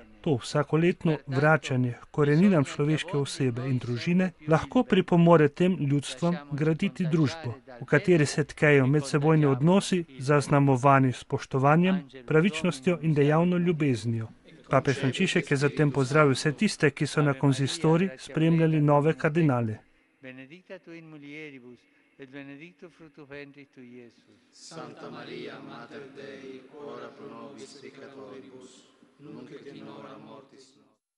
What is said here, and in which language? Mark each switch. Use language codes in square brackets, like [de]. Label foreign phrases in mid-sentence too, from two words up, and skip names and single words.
[sl] To vsakoletno vračanje k koreninam človeške osebe in družine lahko pripomore tem ljudstvom graditi družbo, v kateri se tkejo medsebojni odnosi zaznamovani s spoštovanjem, pravičnostjo in dejavno ljubeznijo. Papež Frančišek je zatem pozdravil vse tiste, ki so na konzistorij spremljali nove kardinale. [la] Benedicta tu in mulieribus, et benedictus fructus ventris tui, Iesus. Santa Maria, Mater Dei, ora pro nobis peccatoribus, nunc et in hora mortis nostre.